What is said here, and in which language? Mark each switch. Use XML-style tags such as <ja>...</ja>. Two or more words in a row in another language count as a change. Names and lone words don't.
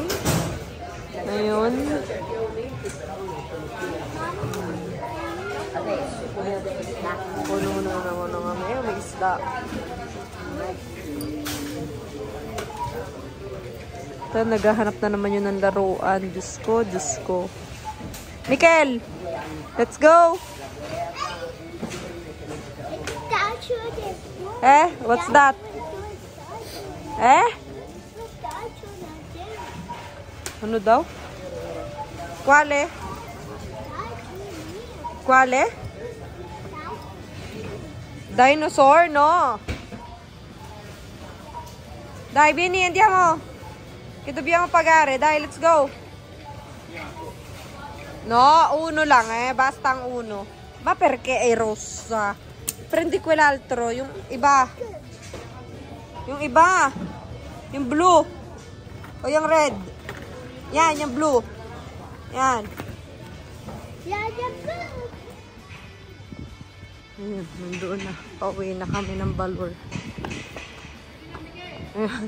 <tl>Ngayon. Puno na naman na kami. May isda. Ito, naghahanap na naman yun ng laruan. Diyos ko, Diyos ko.</tl> <en>Mikel! Let's go! Eh? What's that?</en> <tl>Eh? Ano daw?</tl> <it>Quale? Quale?</it> <en>Dinosaur, no?</en> <it>Dai, vieni, andiamo. Che dobbiamo pagare. Dai,</it> <en>let's go.</en> <tl>No, uno lang, basta ang uno.</tl> <it>Ma perché è rossa? Prendi quell'altro,</it> <tl>yung iba. Yung iba. Yung blue. O yung red. Yan, yung blue. Yan. Ayan, nandoon na. Pauwi na kami ng Balor. Ayan.</tl>